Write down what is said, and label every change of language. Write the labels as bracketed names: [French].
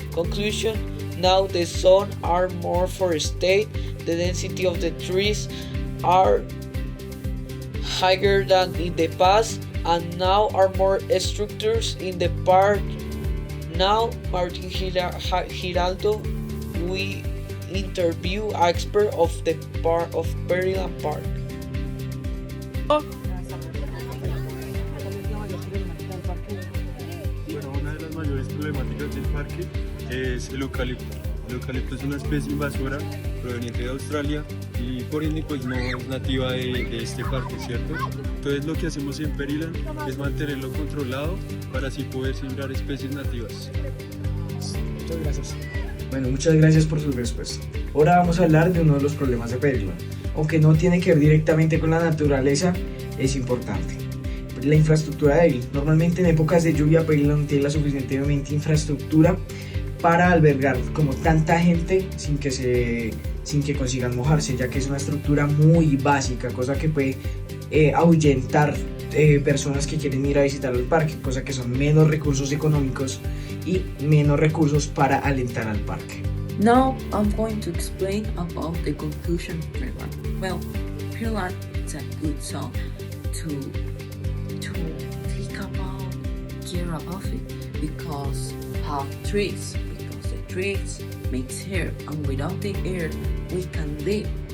[English] Conclusion: now the zone are more forested, the density of the trees are higher than in the past, and now are more structures in the park. Now, Martin Giraldo, we interview expert of the part of Pearland Park. [Spanish] Bueno, una de las mayores problemáticas del parque es el eucalipto. El eucalipto es una especie invasora proveniente de Australia y por ende pues no es nativa de este parque, ¿cierto? Entonces lo que hacemos en Pearland es mantenerlo controlado para así poder sembrar especies nativas. Muchas gracias. Bueno, muchas gracias por su respuesta. Ahora vamos a hablar de uno de los problemas de Pearland. Aunque no tiene que ver directamente con la naturaleza, es importante. La infraestructura débil. Normalmente en épocas de lluvia Pearland no tiene la suficientemente infraestructura para albergar como tanta gente sin que consigan mojarse, ya que es una estructura muy básica, cosa que puede ahuyentar personas que quieren ir a visitar el parque, cosa que son menos recursos económicos y menos recursos para alentar al parque. [English] Now I'm going to explain about the conclusion of Pearland. Well, Pearland is a good song to think about, care about it, because have trees, because the trees makes air, and without the air we can live.